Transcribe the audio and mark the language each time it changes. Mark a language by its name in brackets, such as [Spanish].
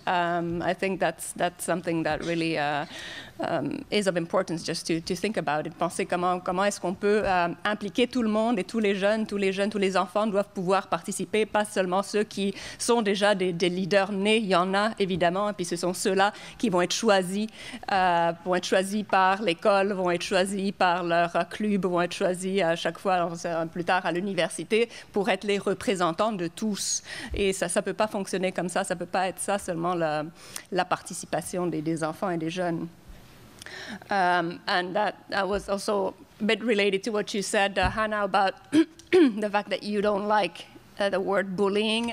[English] I think that's something that really is of importance, just to think about it. [French] Penser comment est-ce qu'on peut impliquer tout le monde, et tous les jeunes, tous les enfants doivent pouvoir participer, pas seulement ceux qui sont déjà des leaders nés, il y en a évidemment, et puis ce sont ceux-là qui vont être choisis par l'école, vont être choisis par leur club, vont être choisis à chaque fois, plus tard à l'université, pour être les représentants de tous. Et ça ne peut pas fonctionner comme ça ne peut pas être ça seulement la participation des enfants et des jeunes. [English] And that was also a bit related to what you said, Hannah, about the fact that you don't like the word bullying.